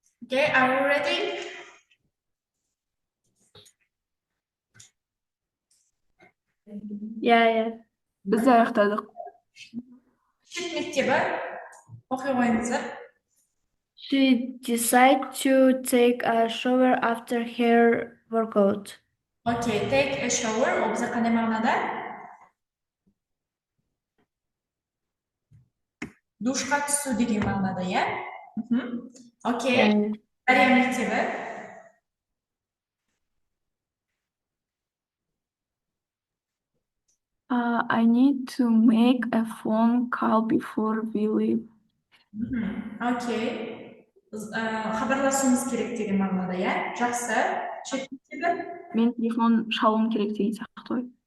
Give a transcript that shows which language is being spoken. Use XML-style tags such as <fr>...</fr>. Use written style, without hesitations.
<en>Okay, are you ready? Yeah.</en> <kk>Біз де аяқтадық. Шет мектебі оқи қойыңыздар.</kk> <en>She decided to take a shower after her workout. Okay, take a shower.</en> <kk>Ол бізде қандай мағынада? Душқа түсу деген мағынада, иә? Окей. Дария мектебі.</kk> <en>I need to make a phone call before we leave. Окей.</en> <kk>Хабарласуымыз керек деген мағынада, иә? Жақсы. Шет мектебі. Мен телефон шалуым керек деген сияқты ғой.</kk>